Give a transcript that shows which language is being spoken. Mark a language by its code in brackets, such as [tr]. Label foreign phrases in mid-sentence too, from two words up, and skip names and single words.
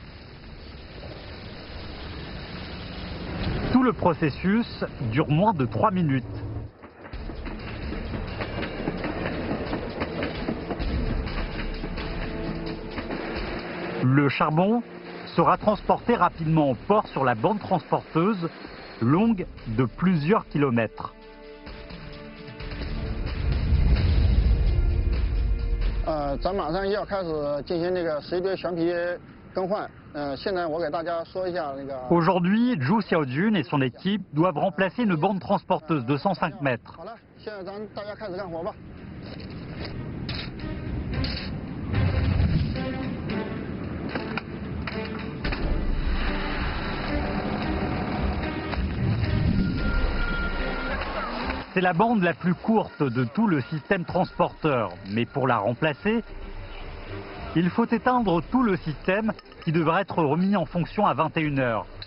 [fr] Tout le processus dure moins de 3 minutes. Le charbon sera transporté rapidement au port sur la bande transporteuse longue de plusieurs kilomètres. [zh] 咱马上要开始进行那个石堆悬皮更换。现在我给大家说一下那个。 [fr] Aujourd'hui, Zhu Xiaojun et son équipe doivent remplacer une bande transporteuse de 105 mètres. [zh] 好了，现在咱大家开始干活吧。 [fr] C'est la bande la plus courte de tout le système transporteur, mais pour la remplacer, il faut éteindre tout le système qui devra être remis en fonction à 21 h.